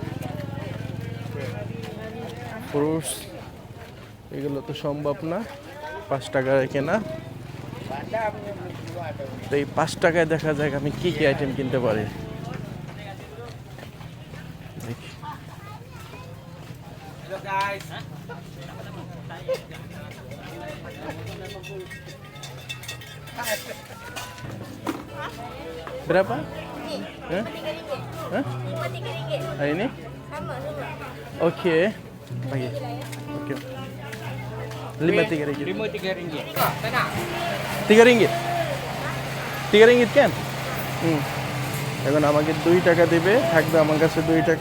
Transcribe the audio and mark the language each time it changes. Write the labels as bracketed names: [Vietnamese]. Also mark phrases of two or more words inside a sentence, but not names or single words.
[Bangla] ফ্রুটস এগুলো তো সম্ভব না 5 টাকায় কেনা। তো এই 5 টাকায় দেখা যাক আমি কি কি আইটেম কিনতে পারি। দেখি। Berapa? [Malay] Hah? Hah? Hari ini? Oke. Pagi. Oke. 5 ringgit. 3 ringgit. 3 ringgit. 3 ringgit kan? [Bangla] এখন আমাকে 2 টাকা দেবে, থাকবে আমার কাছে 2 টাকা।